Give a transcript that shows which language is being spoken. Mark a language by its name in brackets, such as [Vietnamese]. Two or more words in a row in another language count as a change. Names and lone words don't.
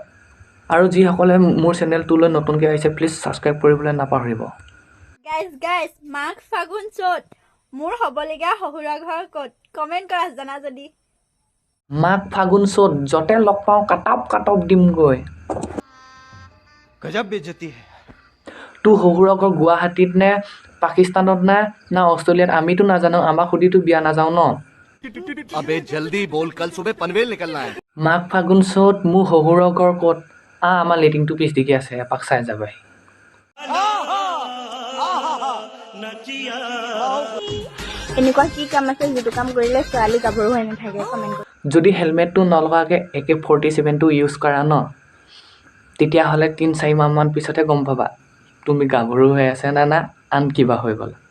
[Assamese] আৰু যিসকলে মোৰ চেনেলটোলৈ নতুনকৈ আহিছে, প্লিজ ছাবস্ক্ৰাইব কৰিবলৈ নাপাহৰিব। গাইজ মাঘ ফাগুন চ'ত মোৰ হ'বলগীয়া শহুৰৰ ঘৰ ক'ত? কমেণ্ট কৰা জানা যদি। মাঘ ফাগুন চ'ত য'তে লগ পাওঁ কাটাপ দিমগৈ। [Hindi] गजब बेइज्जती है। [Assamese] তোৰ শহুৰৰ ঘৰ গুৱাহাটীত নে পাকিস্তানত না অষ্ট্ৰেলিয়াত? আমিতো নাজানো, আমাক সুধিতো বিয়া নাযাওঁ ন। [Hindi] अबे जल्दी बोल, कल सुबह पनवेल निकलना है। [Assamese] মাঘ ফাগুন চ'ত মোৰ শহুৰৰ ঘৰ ক'ত? আমাৰ লেটিংটো পিছ দিকে আছে, এপাক চাই যাবাই। এনেকুৱা কি কাম আছে যিটো কাম কৰিলে ছোৱালী গাভৰু হৈ নাথাকে? কমেণ্ট কৰা। যদি হেলমেটটো নলগাকৈ AK-47টো ইউজ কৰা ন, তেতিয়াহ'লে 3-4 মাহমান পিছতহে গম পাবা তুমি গাভৰু হৈ আছে না আন কিবা হৈ গ'ল।